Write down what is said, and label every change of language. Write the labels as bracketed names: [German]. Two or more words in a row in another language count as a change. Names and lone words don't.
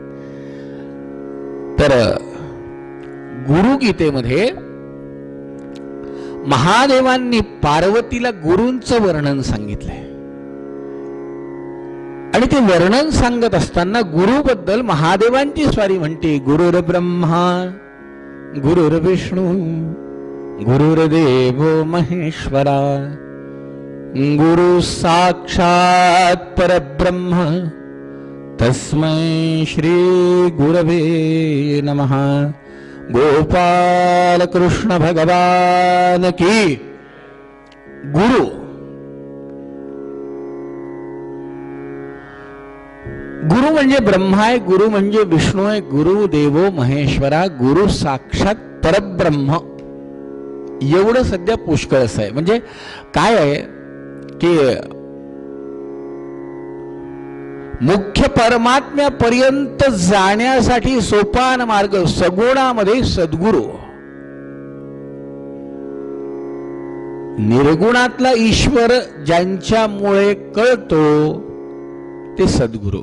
[Marathi] तर गुरुगीतेमध्ये महादेवांनी पार्वतीला गुरूंचं वर्णन सांगितलंय आणि ते वर्णन सांगत असताना गुरुबद्दल महादेवांची स्वारी म्हणते. [Sanskrit] गुरुर ब्रह्मा गुरुर विष्णू गुरुर्देव महेश्वरा गुरु साक्षात परब्रह्म तस्मै श्री गुरवे नमः. [Hindi] गोपाल कृष्ण भगवान की. [Marathi] गुरु गुरु म्हणजे ब्रह्मा आहे, गुरु म्हणजे विष्णू आहे, [Sanskrit] गुरु देवो महेश्वरा, गुरु साक्षात परब्रह्म. [Marathi] एवढं सध्या पुष्कळच आहे. म्हणजे काय आहे की मुख्य परमात्म्यापर्यंत जाण्यासाठी सोपान मार्ग सगुणामध्ये सद्गुरु, निर्गुणातला ईश्वर ज्यांच्यामुळे कळतो ते सद्गुरु.